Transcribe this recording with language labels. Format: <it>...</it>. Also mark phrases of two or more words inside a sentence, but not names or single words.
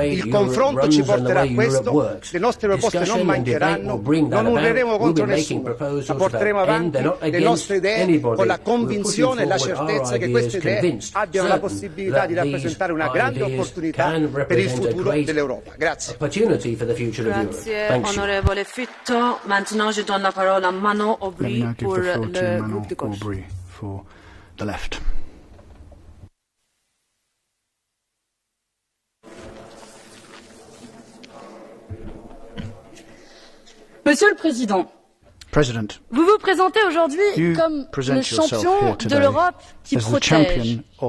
<it>Il confronto ci porterà a questo, le nostre proposte non mancheranno, non urleremo contro nessuno, ma porteremo avanti le nostre idee con la convinzione e la certezza che queste idee abbiano la possibilità di rappresentare una grande opportunità per il futuro dell'Europa. Grazie. Grazie onorevole Fitto.</it> <fr>Maintenant je donne la parole à Manon Aubry pour le groupe de gauche.</fr> <en>For the left.</en> <fr>Monsieur le Président, vous vous présentez aujourd'hui comme le champion de l'Europe qui protège.</fr>